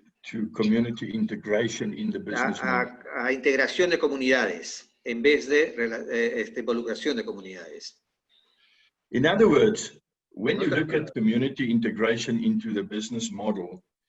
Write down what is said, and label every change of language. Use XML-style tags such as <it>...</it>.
<en>To community integration in the business model.</en> <es>A integración de comunidades en vez de involucración de comunidades.</es> <en>In other words, when you look at community integration into the business model,</en>